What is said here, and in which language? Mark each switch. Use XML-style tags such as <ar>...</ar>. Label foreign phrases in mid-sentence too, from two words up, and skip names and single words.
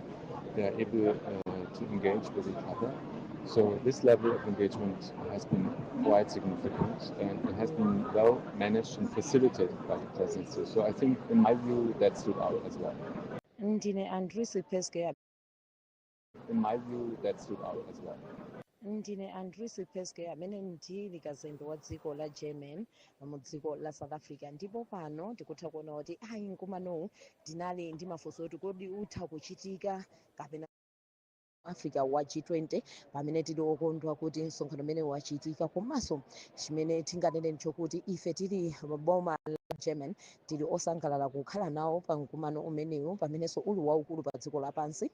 <en>They are able to engage with each other. So this level of engagement has been quite significant and it has been well managed and facilitated by the presidency. So I think, in my view, that stood out as well.</en> <ny>ndine andrew peske</ny> <en>In my view, that stood out as well.</en> <ny>ndine andrew peske amene ndili kazembe wa dziko la german mu dziko la south africa ndipo pano tikutha kuona kuti ayi mkumanowu tinali ndi mafunso oti kodi utha kuchitika kapena africa wa G20 pamene tili okondwa kuti msonkhano umene wachitika komanso chimene tinganene nchokuti ife tili boma la german tili osangalala kukhala nawo pa mkumano umenewu pamenenso uli waukulu pa dziko lapansi.</ny>